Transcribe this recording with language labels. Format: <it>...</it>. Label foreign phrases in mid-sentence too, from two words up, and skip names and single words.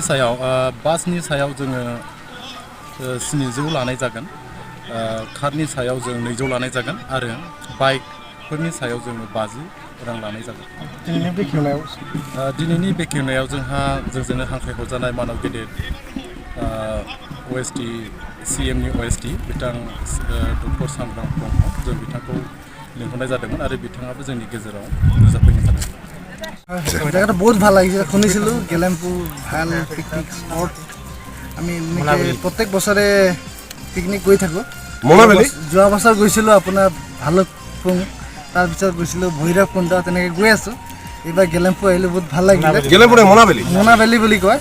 <brx>सायाव बासनि सायाव जोङो 700 लानाय जागोन, कारनि सायाव जों 200 लानाय जागोन आरो बाइकफोरनि सायाव जोङो 50 रां लानाय जागोन। दिनैनि बेखेवनायाव जोंहा जोंजोंनो हांख्रायहरजानाय मानव गेदेर OST CMनि OST बिथां डक्टर सांग्रां ब्रह्म, जों बिथांखौ लिंहरनाय जादोंमोन आरो बिथाङाबो जोंनि गेजेराव नुजाफैनो जादों।</brx> <as>জায়গাটা বহুত ভাল লাগিছে, শুনিছিলোঁ গেলেম্পু ভাল</as> <en>picnic spot.</en> <as>আমি প্ৰত্যেক বছৰে পিকনিক গৈ থাকোঁ। যোৱা বছৰ গৈছিলোঁ আপোনাৰ ভালুকপুং, তাৰপিছত গৈছিলোঁ ভৈৰৱকুণ্ড, তেনেকৈ গৈ আছোঁ। এইবাৰ গেলেম্পু আহিলোঁ, বহুত ভাল লাগিলে। মোনাবেলি বুলি কয়।</as>